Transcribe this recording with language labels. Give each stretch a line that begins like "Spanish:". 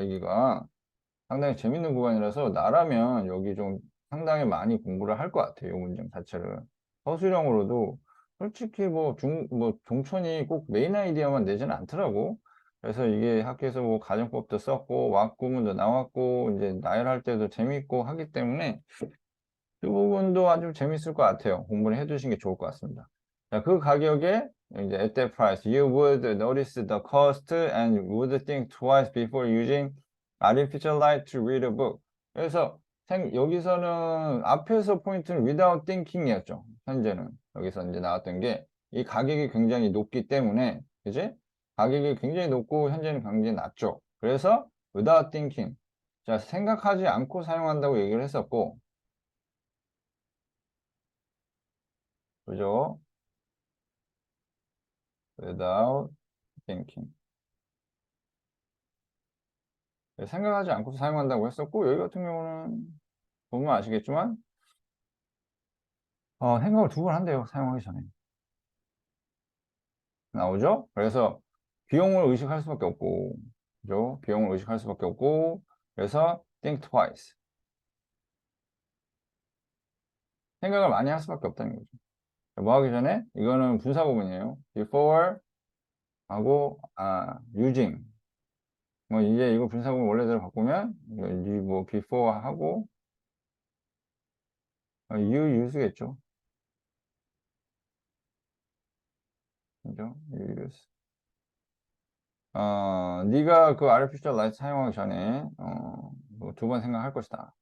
Korean: 여기가 상당히 재밌는 구간이라서 나라면 여기 좀 상당히 많이 공부를 할 것 같아요. 이 문장 자체를 서술형으로도 솔직히 뭐 종천이 꼭 메인 아이디어만 내지는 않더라고. 그래서 이게 학교에서 뭐 가정법도 썼고 왁구문도 나왔고 이제 나열할 때도 재밌고 하기 때문에 이 부분도 아주 재밌을 것 같아요. 공부를 해두시는 게 좋을 것 같습니다. 자, 그 가격에 이제
English: at that price, you would notice the cost and would think twice before using artificial light to read a book.
Korean: 그래서 여기서는 앞에서 포인트는
English: without thinking
Korean: 이었죠. 현재는 여기서 이제 나왔던 게 이 가격이 굉장히 높기 때문에 그지? 가격이 굉장히 높고 현재는 굉장히 낮죠. 그래서
English: without thinking.
Korean: 자, 생각하지 않고 사용한다고 얘기를 했었고 그죠?
English: without thinking.
Korean: 생각하지 않고서 사용한다고 했었고, 여기 같은 경우는 보면 아시겠지만, 생각을 두 번 한대요. 사용하기 전에. 나오죠? 그래서 비용을 의식할 수밖에 없고, 그죠? 비용을 의식할 수밖에 없고, 그래서
English: think twice.
Korean: 생각을 많이 할 수밖에 없다는 거죠. 뭐 하기 전에? 이거는 분사 구문이에요.
English: before
Korean: 하고,
English: using.
Korean: 뭐 이제 이거 분사 구문 원래대로 바꾸면, 뭐 before 하고,
English: you use
Korean: 겠죠. 그죠?
English: you use.
Korean: 네가 그 artificial light 사용하기 전에, 두 번 생각할 것이다.